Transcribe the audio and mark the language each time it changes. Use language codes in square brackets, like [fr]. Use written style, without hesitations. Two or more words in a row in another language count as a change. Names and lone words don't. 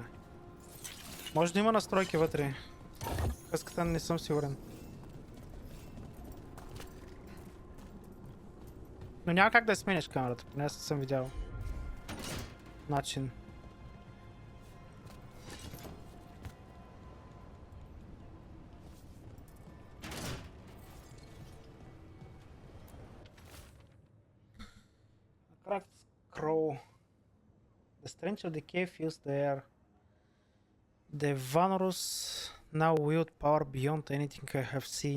[bg] Може да има настройки вътре. Къската не съм сигурен. Но няма как да сменяш камерата, поне аз съм видял начин. [en] Cracked scroll. The stench of decay fills the air. The Vanurus now wield power beyond anything I have seen.